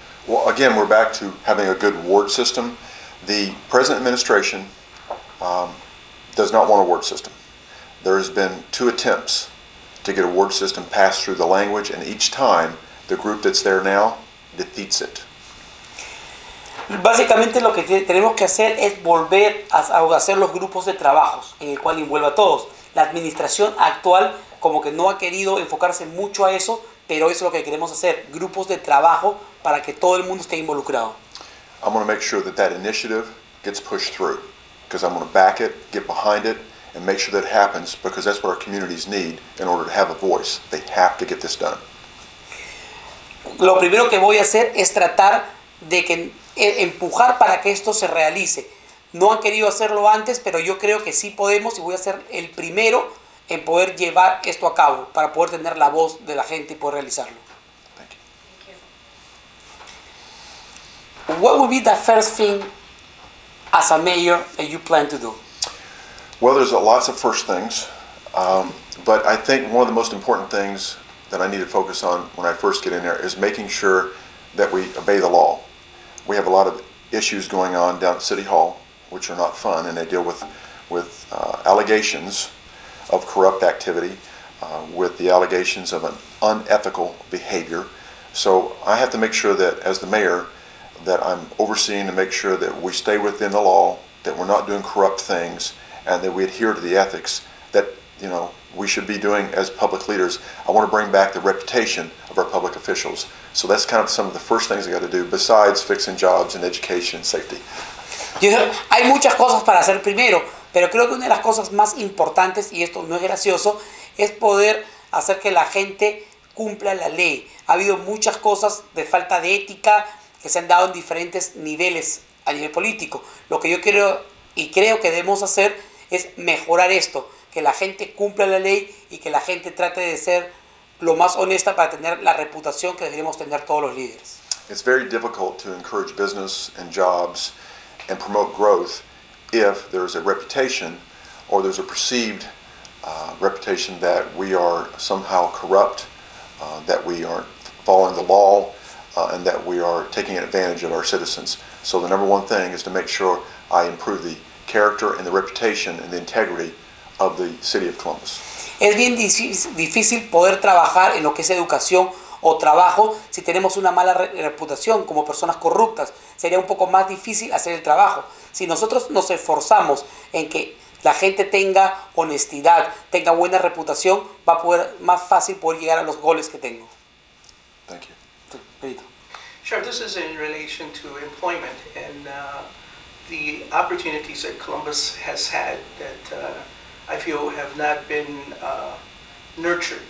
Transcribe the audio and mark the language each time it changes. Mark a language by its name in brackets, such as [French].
[English] Well, again, we're back to having a good ward system. The present administration does not want a ward system. There has been 2 attempts to get a ward system passed through the language, and each time the group that's there now defeats it. [Spanish] Básicamente lo que tenemos que hacer es volver a hacer los grupos de trabajos en el cual envuelva a todos. La administración actual como que no ha querido enfocarse mucho a eso, pero eso es lo que queremos hacer, grupos de trabajo para que todo el mundo esté involucrado. [English] I'm going to make sure that initiative gets pushed through, because I'm going to back it, get behind it, and make sure that it happens, because that's what our communities need in order to have a voice. They have to get this done. [Spanish] Lo primero que voy a hacer es tratar de empujar para que esto se realice. No han querido hacerlo antes, pero yo creo que sí podemos, y voy a ser el primero en poder llevar esto a cabo, para poder tener la voz de la gente y poder realizarlo. [English] Thank you. What would be the first thing as a mayor that you plan to do? Well, there's lots of first things, but I think one of the most important things that I need to focus on when I first get in there is making sure that we obey the law. We have a lot of issues going on down at City Hall, which are not fun, and they deal with allegations of corrupt activity, with the allegations of an unethical behavior. So I have to make sure that, as the mayor, that I'm overseeing to make sure that we stay within the law, that we're not doing corrupt things, and that we adhere to the ethics that, you know, we should be doing as public leaders. I want to bring back the reputation of our public officials. So that's kind of some of the first things I got to do, besides fixing jobs and education and safety. [Spanish] Hay muchas cosas para hacer primero, pero creo que una de las cosas más importantes, y esto no es gracioso, es poder hacer que la gente cumpla la ley. Ha habido muchas cosas de falta de ética que se han dado en diferentes niveles a nivel político. Lo que yo quiero y creo que debemos hacer es mejorar esto, que la gente cumpla la ley y que la gente trate de ser lo más honesta para tener la reputación que deberíamos tener todos los líderes. [English] It's very difficult to encourage business and jobs and promote growth if there's a reputation or there's a perceived reputation that we are somehow corrupt, that we aren't following the law, and that we are taking advantage of our citizens. So the number one thing is to make sure I improve the character and the reputation and the integrity of the city of Columbus. [Spanish] Es bien difícil poder trabajar en lo que es educación o trabajo si tenemos una mala reputación como personas corruptas. Sería un poco más difícil hacer el trabajo. Si nosotros nos esforzamos en que la gente tenga honestidad, tenga buena reputación, va a poder más fácil poder llegar a los goles que tengo. [English] Thank you. [Spanish] Sí, Benito. [English] Sure, this is in relation to employment and the opportunities that Columbus has had that I feel have not been nurtured.